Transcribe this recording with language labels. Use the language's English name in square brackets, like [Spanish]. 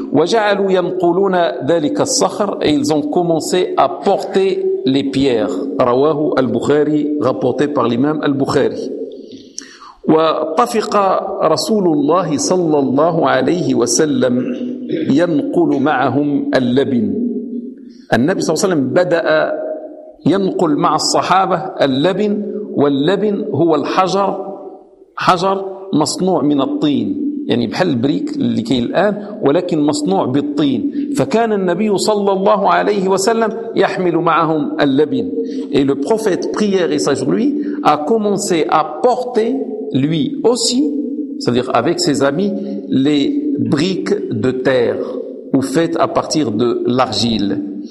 [Arabic] وجعلوا ينقلون ذلك الصخر. [French] Et ils ont commencé à porter les pierres. [Arabic] رواه [French] البخاري, rapporté par l'imam البخاري. [Arabic] وطفق رسول الله صلى الله عليه وسلم ينقل معهم اللبن. النبي صلى الله عليه وسلم بدأ ينقل مع الصحابة اللبن, واللبن هو الحجر, حجر مصنوع من الطين, يعني بحال البريك اللي كاين الآن ولكن مصنوع بالطين. فكان النبي صلى الله عليه وسلم يحمل معهم اللبن. [French] Et le prophète prière et sage lui a commencé à porter lui aussi, c'est-à-dire avec ses amis, les briques de terre ou faites à partir de l'argile.